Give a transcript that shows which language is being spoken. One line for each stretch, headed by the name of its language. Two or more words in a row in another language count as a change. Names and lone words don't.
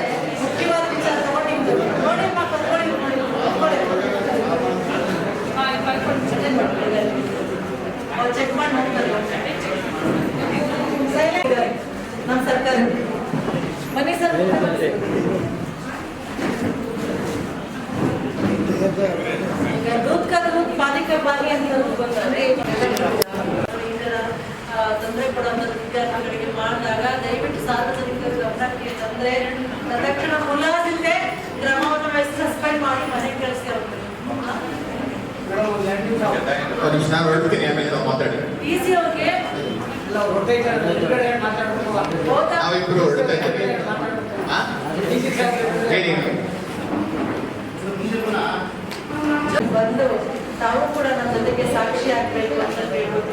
Kannada: ಮುಖ್ಯವಾದ ವಿಚಾರ ತಗೊಂಡು ನೋಡಿ ಅವ್ರು ಚೆಕ್ ಮಾಡಿ ನೋಡ್ತಾರೆ. ನಮ್ಮ ಸರ್ಕಾರ ಬನ್ನಿ ಸರ್. ಈಗ
Hindi: दूध का दूध पानी का पानी
Kannada: ಅಂತ ಬಂದರೆ ತೊಂದರೆ ಕೊಡುವಂಥ ವಿದ್ಯಾರ್ಥಿಗಳಿಗೆ ಮಾಡಿದಾಗ ದಯವಿಟ್ಟು ಸಾರ್ವಜನಿಕರ ಗಮನಕ್ಕೆ ತಂದ್ರೆ ತಕ್ಷಣ ಮುಲಾಜಿಲ್ಲದೆ ಕ್ರಮವನ್ನು ಸಸ್ಪೆಂಡ್ ಮಾಡಿ ಮನೆಗೆ ಕಳಿಸಿ ಅವ್ರಿಗೆ. ಈಸಿ ಅವ್ರಿಗೆ ಬಂದು ತಾವು ಕೂಡ ನನ್ನ ಜೊತೆಗೆ ಸಾಕ್ಷಿ ಆಗ್ಬೇಕು ಅಂತ ಹೇಳ್ಬೋದು.